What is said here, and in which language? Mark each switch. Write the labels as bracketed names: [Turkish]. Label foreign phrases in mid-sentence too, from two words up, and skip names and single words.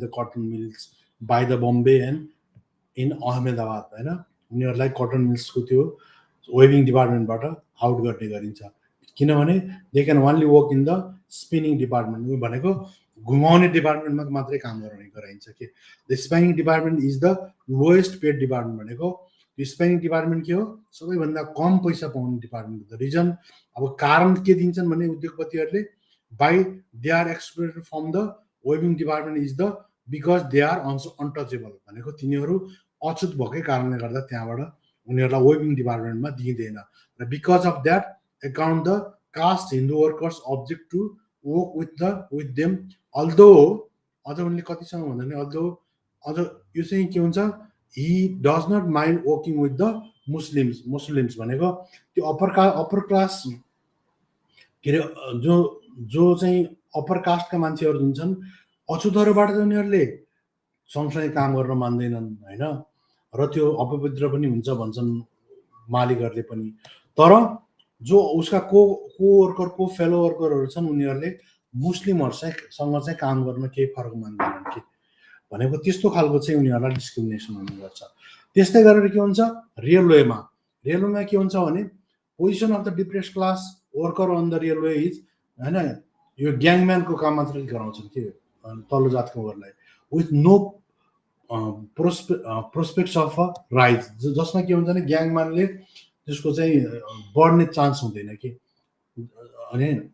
[English] the cotton mills by the Bombay and in Ahmedabad [Nepali] होइन, उनीहरूलाई कटन मिल्सको त्यो वेभिङ डिपार्टमेन्टबाट आउट गर्ने गरिन्छ किनभने [English] they can only work in the spinning department [Nepali] भनेको घुमाउने डिपार्टमेन्टमा मात्रै काम गराइन्छ कि [English] the spinning department is the lowest paid department [Nepali] भनेको यो स्पिनिङ डिपार्टमेन्ट के हो सबैभन्दा कम पैसा पाउने डिपार्टमेन्ट। [English] the reason [Nepali] अब कारण के दिन्छन् भने उद्योगपतिहरूले [English] why they are excluded from the weaving department is the because they are untouchable [Nepali] भनेको तिनीहरू अछुत भएकै कारणले गर्दा त्यहाँबाट उनीहरूलाई वेभिङ डिपार्टमेन्टमा दिइँदैन र [English] because of that account the caste Hindu workers object to work with them although [Nepali] अझ उनले कतिसँग भन्दा भने अझ यो चाहिँ के हुन्छ [English] he does not mind working with the Muslims [Nepali] भनेको त्यो [English] upper class [Nepali] के अरे जो चाहिँ अप्पर कास्टका मान्छेहरू जुन छन् अछुतहरूबाट चाहिँ उनीहरूले सँगसँगै काम गर्न मान्दैनन् होइन र त्यो अपवित्र पनि हुन्छ भन्छन् मालिकहरूले पनि। तर जो उसका को वर्कर को फेलो वर्करहरू छन् उनीहरूले मुस्लिमहरूसँग चाहिँ काम गर्न केही फरक मान्दैनन् कि भनेको त्यस्तो खालको चाहिँ उनीहरूलाई डिस्क्रिमिनेसन हुने गर्छ। त्यस्तै गरेर के हुन्छ रेलवेमा के हुन्छ भने [English] position of the depress class worker on the railway is [Nepali] होइन यो ग्याङम्यानको काम मात्रै गराउँछन् कि तल्लो जातको वर्गलाई [English] with no prospects of a rise [Nepali] जसमा के हुन्छ भने ग्याङम्यानले त्यसको चाहिँ बढ्ने चान्स हुँदैन कि अनि